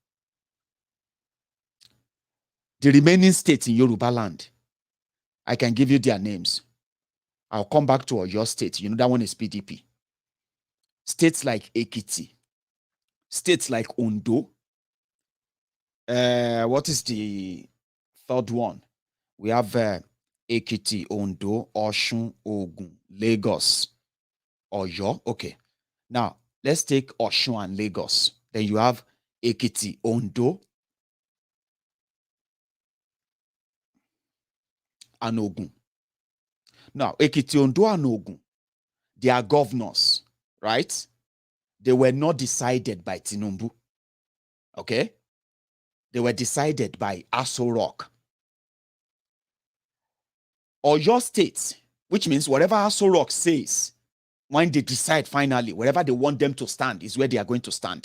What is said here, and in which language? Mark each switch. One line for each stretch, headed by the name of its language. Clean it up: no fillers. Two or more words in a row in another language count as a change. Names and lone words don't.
English: The remaining states in Yoruba land, I can give you their names. I'll come back to your state. That one is PDP. States like Ekiti, states like Ondo. What is the third one? We have Ekiti, Ondo, Osun, Ogun, Lagos, Oyo. Okay. Now, let's take Osun and Lagos. Then you have Ekiti, Ondo, and Ogun. Now, Ekiti, Ondo, and Ogun, they are governors, right? They were not decided by Tinubu. Okay? They were decided by Aso Rock. Or your state, which means whatever Aso Rock says, when they decide finally, wherever they want them to stand is where they are going to stand.